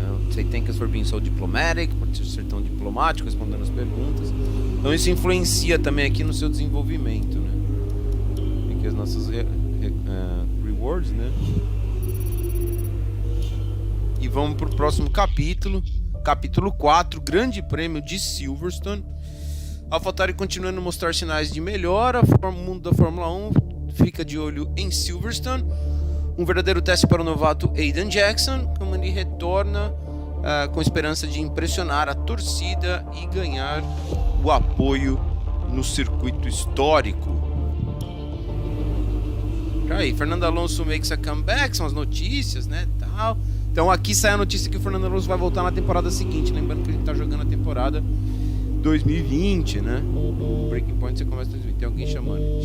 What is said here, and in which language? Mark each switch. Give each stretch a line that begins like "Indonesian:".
English: say thank you for being so diplomatic,
Portuguese: por ser tão diplomático, respondendo as perguntas. Então isso influencia também aqui no seu desenvolvimento, né? Aqui as nossas rewards, né? E vamos pro próximo capítulo. Capítulo 4, Grande Prêmio de Silverstone. AlphaTauri continuando a mostrar sinais de melhora. O mundo da Fórmula 1 fica de olho em Silverstone. Um verdadeiro teste para o novato Aiden Jackson, como ele retorna com esperança de impressionar a torcida e ganhar o apoio no circuito histórico. Aí, Fernando Alonso
English: makes a comeback,
Portuguese: são as notícias, né, tal. Então aqui sai a notícia que o Fernando Alonso vai voltar na temporada seguinte, lembrando que a gente tá jogando a temporada 2020, né? Breaking Point você começa a tem alguém chamando.